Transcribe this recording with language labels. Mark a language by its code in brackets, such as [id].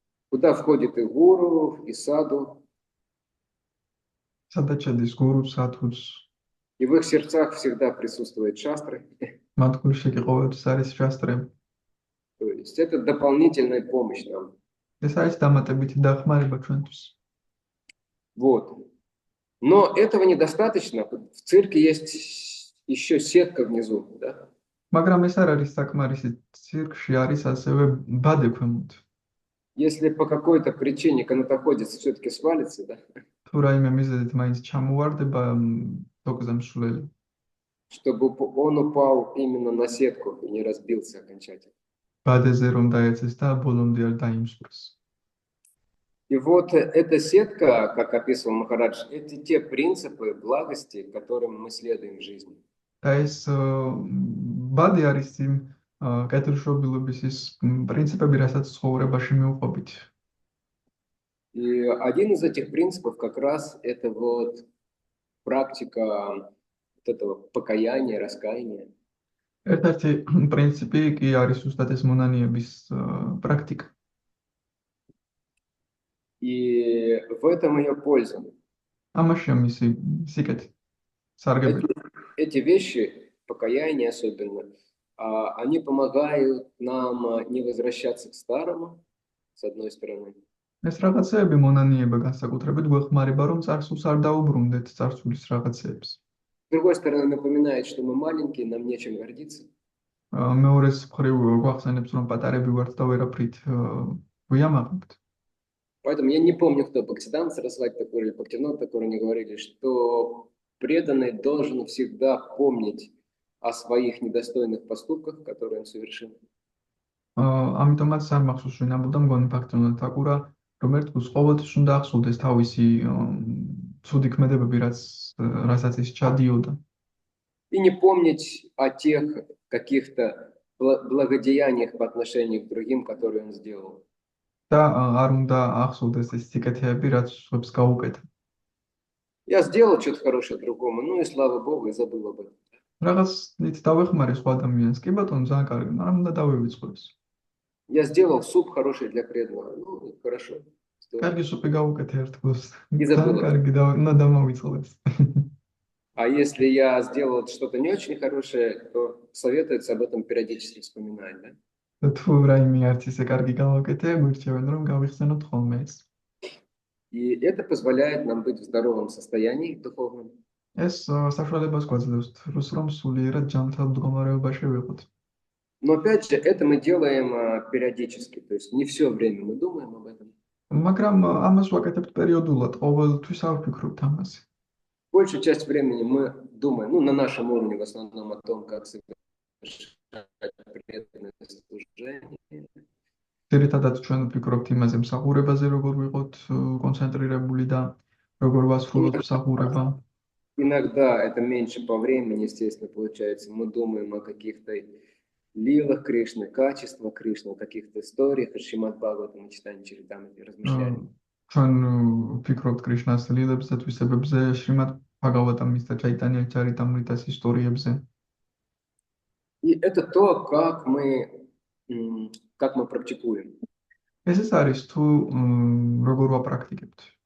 [ru] Куда входит и гуру, и саду. [ka] სადაც შედის გურუ, სადჰუც. [ru] И в их сердцах всегда присутствует шастры. [ka] მათ გულში კი ყოველთვის არის შასტრები. [ru] То есть это дополнительная помощь нам. [ka] ეს არის დამატებითი დახმარება ჩვენთვის. [ru] Вот. Но этого недостаточно. В цирке есть еще сетка внизу, да? [ka] მაგრამ ეს არ არის საკმარისი. ცირკში არის ასევე ბადე ქვემოთ. [ru] Если по какой-то причине канатоходец все-таки свалится, да? [ka] თუ რაიმე მიზეზით მაინც ჩამოვარდება თოკზე მსვლელი. [ru] Чтобы он упал именно на сетку и не разбился окончательно. [ka] ბადეზე რომ დაეცეს და ბოლომდე არ დაიმსვრეს. [ru] И вот эта сетка, как описывал Махарадж, это те принципы благости, которым мы следуем в жизни. [ka] და ეს ბადე არის იმ კეთილშობილობის ის პრინციპები, რასაც ცხოვრებაში მივყვებით. [ru] И один из этих принципов как раз это вот практика вот этого покаяния, раскаяния. [ka] ერთ-ერთი პრინციპი კი არის უბრალოდ ეს მონანიების პრაქტიკა. [ru] И в этом ее польза. [ka] ამაშია მისი სიკეთი, სარგებელი. [ru] эти вещи, покаяние особенно, они помогают нам не возвращаться к старому, с одной стороны. [ka] ეს რაღაცეები მონანიება განსაკუთრებით გვეხმარება, რომ წარსულს არ დაუბრუნდეთ წარსულის რაღაცეებს. [ru] С другой стороны, напоминает, что мы маленькие, нам нечем гордиться. [ka] მეორეს მხრივ გვახსენებს, რომ პატარები ვართ და ვერაფრით ვიამაყებთ. [ru] Поэтому я не помню, кто Бхактисиданта Сарасвати Такур или Бхактивинода Такур, они говорили, что преданный должен всегда помнить о своих недостойных поступках, которые он совершил. [ka] ამიტომაც არ მახსოვს ვინ ამბობდა მგონი ბაქტიანოდა თაკურა, რომ ერთგულს ყოველთვის უნდა ახსოვდეს თავისი ცუდი ქმედებები, რასაც ის ჩადიოდა. [ru] И не помнить о тех каких-то благодеяниях по отношению к другим, которые он сделал. [ka] და არ უნდა ახსოვდეს ეს სიკეთეები, რაც სხვებს გაუკეთა. [ru] Я сделал что-то хорошее другому, ну и слава Богу, и забыл об этом. [ka] რაღაცნით დავეხმარე სხვა ადამიანს, კი ბატონო, ძალიან კარგი, მაგრამ უნდა დავივიწყო ეს. [ru] Я сделал суп хороший для преданного, ну хорошо. Здорово. [ka] კარგი სუპი გავუკეთე ერთგულს. [ru] И забыл. [ka] ძალიან კარგი უნდა დავივიწყო ეს. [ru] А если я сделал что-то не очень хорошее, то советуется об этом периодически вспоминать, да? [ka] თუ რაიმე არც ისე კარგი გავაკეთე, გვირჩევენ რომ გავიხსენოთ ხოლმე ეს. [ru] И это позволяет нам быть в здоровом состоянии духовном. [ka] ეს საშუალებას გვაძლევს თრუს რომ სულიერად ჯანმრთელ მდგომარეობაში ვიყოთ. [ru] Но опять же, это мы делаем периодически, то есть не все время мы думаем об этом. [ka] მაგრამ ამას ვაკეთებთ периодულად, ყოველთვის არ ვფიქრობთ ამაზე. [ru] Большую часть времени мы думаем, ну, на нашем уровне в основном о том, как совершать преданное служение. [ka] ძირითადად ჩვენ ვფიქრობთ იმაზე მსახურებაზე, როგორ ვიყოთ კონცენტრირებული და როგორ ვასრულოთ მსახურება. [ru] Иногда это меньше по времени, естественно, получается. Мы думаем о каких-то лилах Кришны, качествах Кришны, о каких-то историях, о Шримад Бхагаватам, мы читаем Чаритамрити, размышляем. [ka] ჩვენ ვფიქრობთ კრიშნას ლილებებზე, თვისებებზე, შრიმად ბჰაგავატამის და ჩაიტანია ჩარიტამრიტას ისტორიებზე. [ru] И это то, как мы практикуем. [ka] ეს არის თუ როგორ ვაპრაქტიკებთ.